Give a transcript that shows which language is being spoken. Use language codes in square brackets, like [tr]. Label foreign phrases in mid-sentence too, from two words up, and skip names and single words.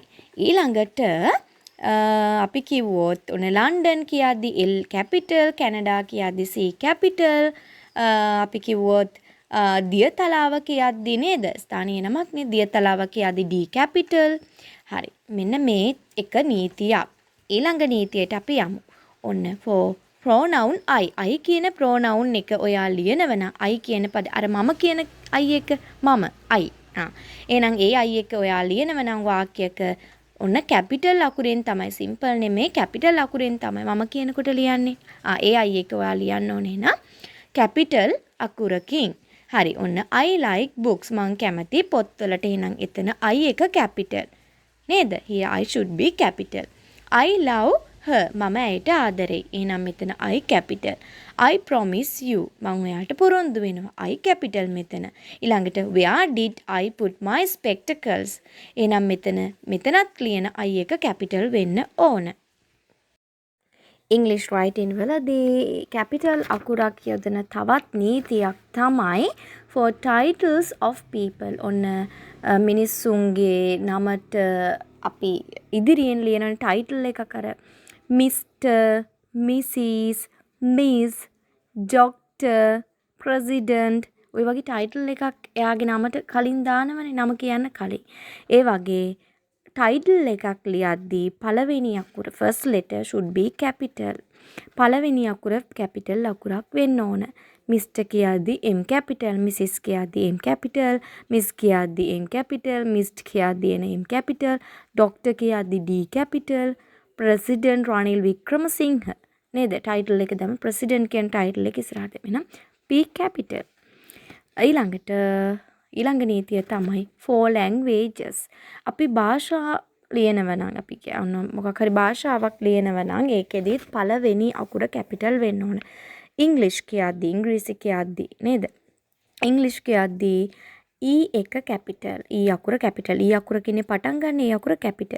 [si] ඊළඟට අපි කිව්වොත් ඔන්න ලන්ඩන් කියද්දි L කැපිටල්, කැනඩා කියද්දි C කැපිටල්. අපි කිව්වොත් දියතලාව කියද්දි නේද? ස්ථානීය නමක් නේ. දියතලාව කියද්දි D කැපිටල්. හරි. මෙන්න මේ එක නීතියක්. ඊළඟ නීතියට අපි යමු. ඔන්න [en] for pronoun I [si] කියන pronoun එක ඔයා ලියනවන I කියන පද අර මම කියන I එක මම I. එහෙනම් ඒ I එක ඔයා ලියනවනම් වාක්‍යයක ඔන්න කැපිටල් අකුරෙන් තමයි, සිම්පල් නෙමේ කැපිටල් අකුරෙන් තමයි මම කියනකොට ලියන්නේ. ඒ I එක ඔයා ලියන්න ඕනේ නම් කැපිටල් අකුරකින්. හරි. ඔන්න [en] I like books. [si] මං කැමති පොත්වලට. එහෙනම් එතන I එක කැපිටල්. නේද? [en] Here I should be capital. I love her. [si] මම ඇයට ආදරෙයි. එහෙනම් මෙතන [en] I capital. I promise you. [si] මම ඔයාට පොරොන්දු වෙනවා. [en] I capital [si] මෙතන. ඊළඟට [en] where did I put my spectacles? [si] එහෙනම් මෙතනත් ලියන I එක capital වෙන්න ඕන. [en] English writing [si] වලදී capital අකුරක් යොදන තවත් නීතියක් තමයි [en] for titles of people. [si] ඔන්න මිනිස්සුන්ගේ නමට අපි ඉදිරියෙන් ලියන ටයිටල් එකක් අර Mr, Mrs, Miss, Doctor, President ඔය වගේ ටයිටල් එකක් එයාගේ නමට කලින් දානවනේ, නම කියන්න කලින්. ඒ වගේ ටයිටල් එකක් ලියද්දී පළවෙනි අකුර [en] first letter should be capital. [si] පළවෙනි අකුර capital අකුරක් වෙන්න ඕන. Mr කියද්දී [en] M capital, [si] Mrs කියද්දී [en] M capital, [si] Miss කියද්දී [en] M capital, [si] Mr කියද්දී [en] M capital, [si] Doctor කියද්දී [en] D capital, [si] President රනිල් වික්‍රමසිංහ නේද? ටයිටල් එක දැම්ම President කියන ටයිටල් එක ඉස්සරහට එනම් [en] P capital. [si] ඊළඟ නීතිය තමයි [en] for languages. [si] අපි භාෂා ලියනවා නම් අපි කියන මොකක් හරි භාෂාවක් ලියනවා නම් ඒකෙදිත් පළවෙනි අකුර කැපිටල් වෙන්න ඕන. English කියද්දී ඉංග්‍රීසි කියද්දී නේද? English කියද්දී E එක කැපිටල්. E අකුර කැපිටල්. E අකුර කියන්නේ පටන් ගන්න E අකුර කැපිටල්.